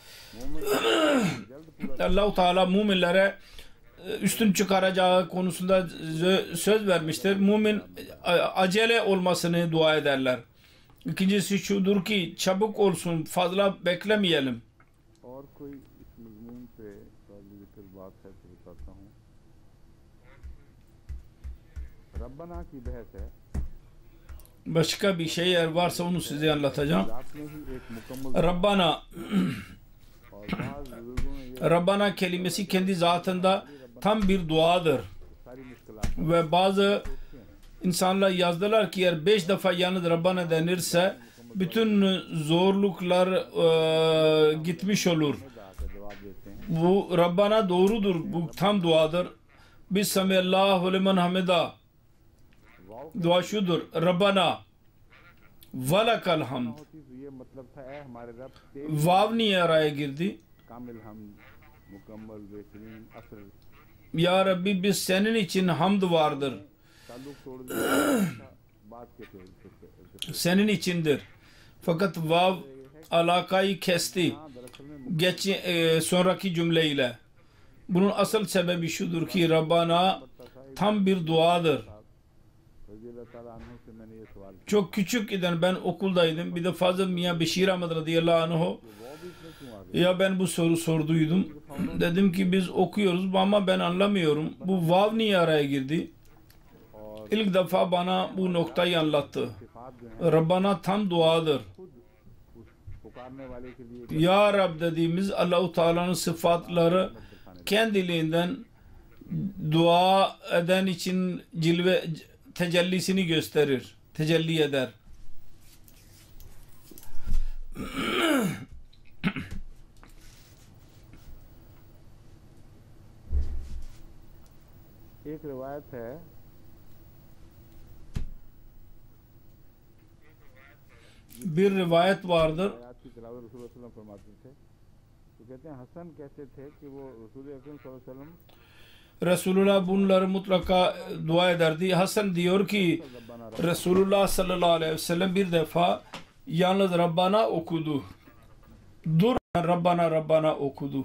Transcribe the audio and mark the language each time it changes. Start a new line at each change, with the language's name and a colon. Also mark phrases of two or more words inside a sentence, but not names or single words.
Turkish: Allah-u Teala müminlere üstün çıkaracağı konusunda söz vermiştir. Mümin acele olmasını dua ederler. İkincisi şudur ki çabuk olsun, fazla beklemeyelim.
Urdu: मजमून पे जिक्र बात है तो बताता हूँ। रब्बना की बहस है।
Turkish: Başka bir şey eğer varsa onu size anlatacağım.
Urdu: रात में ही एक मुकम्मल Rabbana और bazı बुजुर्गों ने ये
Turkish: Rabbana kelimesi kendi zatında tam bir duadır.
Urdu: सारी मुश्किलात
Turkish: Ve bazı insanlar yazdılar ki eğer 5 defa yalnız Rabbana denirse bütün zorluklar gitmiş olur.
Urdu: का जवाब देते हैं।
Turkish: Bu Rabbana doğrudur. Bu tam duadır.
Arabic: Biz سمع الله لمن حمده.
Turkish: Dua şudur.
Arabic: ربنا ولك الحمد.
Urdu: होती तो ये मतलब था ऐ हमारे रब तेरी
Turkish: Vav niye araya girdi?
Urdu: कामिल हम मुकम्मल बेहतरीन असर
Turkish: Ya Rabbi biz senin için hamd vardır.
Urdu: ताल्लुक तोड़ दिया बात के थे।
Turkish: Senin içindir. Fakat vav alakayı kesti.
Urdu: दरअसल में
Turkish: Geç sonraki cümleyle. Bunun asıl sebebi şudur ki Rabbana tam bir duadır.
Arabic: رضي الله تعالى عنه
Urdu: سے میں نے یہ سوال کیا
Turkish: Çok küçük iken ben okuldaydım. Bir de Fazıl Miyan Beşir Ahmet
Arabic: رضي الله عنه
Urdu: वो भी इसमें क्यों आ गया?
Turkish: ya ben bu soru sorduydum. Dedim ki biz okuyoruz ama ben anlamıyorum. Bu vav niye araya girdi?
Urdu: और
Turkish: İlk defa bana bu noktayı anlattı.
Urdu: सिफात जो है
Turkish: Rabbana tam duadır.
Urdu: खुद उस पुकारने वाले के लिए
Turkish: Ya Rab dediğimiz Allah-u Teala'nın sıfatları kendiliğinden dua eden için tecellisini gösterir. Tecelli eder.
Urdu: एक रिवायत है
Turkish: Bir rivayet vardır.
Urdu: آیت کی تلاوت رسول
Arabic: صلى الله عليه وسلم
Urdu: فرماتے تھے تو کہتے ہیں حسن کہتے تھے کہ وہ رسول اکرم
Arabic: صلى الله عليه وسلم
Turkish: Resulullah bunları mutlaka dua ederdi. Hasan diyor ki Resulullah
Arabic: صلى الله عليه وسلم
Turkish: bir defa yalnız Rabbana okudu. Dur Rabbana Rabbana okudu.